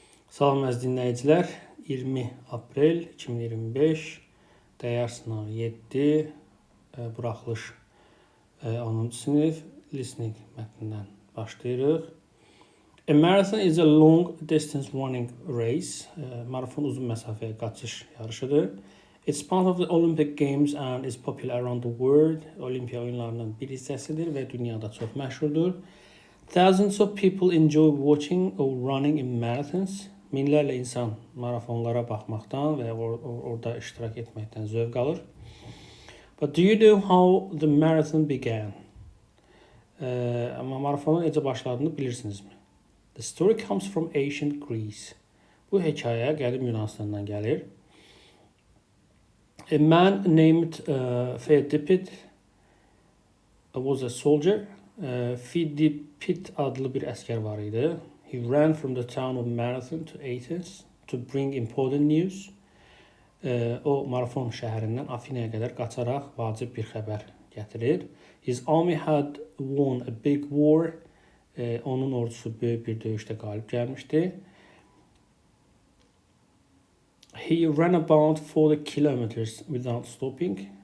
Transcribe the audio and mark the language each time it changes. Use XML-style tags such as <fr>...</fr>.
<az>Salam əziz dinləyicilər, 20 aprel 2025, dəyər sınağı 7, buraxılış 10-cu sinif, listening mətnindən başlayırıq.</az> <en>A marathon is a long distance running race.</en> <az>Marafon uzun məsafəyə qaçış yarışıdır.</az> <en>It's part of the Olympic Games and is popular around the world.</en> <az>Olimpiya oyunlarının bir hissəsidir və dünyada çox məşhurdur.</az> <en>Thousands of people enjoy watching or running in marathons.</en> <az>Minlərlə insan marafonlara baxmaqdan və orada iştirak etməkdən zövq alır.</az> <en>But do you know how the marathon began?</en> <az>Amma marafonun necə başladığını bilirsinizmi?</az> <en>The story comes from ancient Greece.</en> <az>Bu hekayə qədim Yunanistandan gəlir.</az> <en>A man named Pheidipid was a soldier.</en> <az>Pheidipid adlı bir əskər var idi.</az> <en>He ran from the town of Marathon to Athens to bring important news.</en> <az>O Marafon şəhərindən Afinaya qədər qaçaraq vacib bir xəbər gətirir.</az> <en>His army had won a big war.</en> <az>Onun ordusu böyük bir döyüşdə qalib gəlmişdi.</az> <en>He ran about 40 kilometers without stopping.</en>